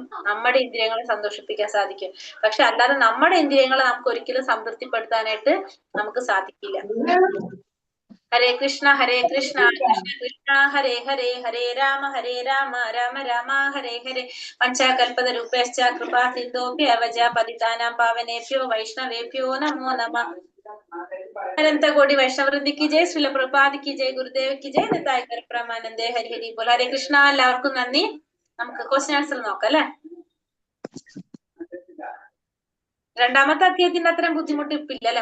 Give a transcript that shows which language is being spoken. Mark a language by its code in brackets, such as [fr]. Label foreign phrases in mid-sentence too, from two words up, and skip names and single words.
[ml] നമ്മുടെ ഇന്ദ്രിയങ്ങളെ സന്തോഷിപ്പിക്കാൻ സാധിക്കും. പക്ഷെ അല്ലാതെ നമ്മുടെ ഇന്ദ്രിയങ്ങളെ നമുക്ക് ഒരിക്കലും സംതൃപ്തിപ്പെടുത്താനായിട്ട് നമുക്ക് സാധിക്കില്ല. [sa] ഹരേ കൃഷ്ണ കൃഷ്ണ കൃഷ്ണ ഹരേ ഹരേ, ഹരേ രാമ രാമ രാമ ഹരേ ഹരേ. പഞ്ചകൽപതരൂപേശ്ച കൃപാ സിന്ധോഭ്യവച പതിതാനാം പാവനേഭ്യോ വൈഷ്ണവേഭ്യോ നമോ നമഃ. [ml] അനന്തകോടി വൈഷ്ണവൃന്ദിക്ക് ജയ്. ശ്രീല പ്രഭുപാദിക്ക് ജയ്. ഗുരുദേവയ്ക്ക് ജയ്. [bn] নিতাই পরব্রহ্মানন্দে। হরি হরি বোল. [ml] ഹരേ കൃഷ്ണ. എല്ലാവർക്കും നന്ദി. നമുക്ക് [en] question answer [ml] നോക്കാം അല്ലെ. രണ്ടാമത്തെ അധ്യായത്തിന്റെ അത്രയും ബുദ്ധിമുട്ട് ഇപ്പില്ല അല്ലെ.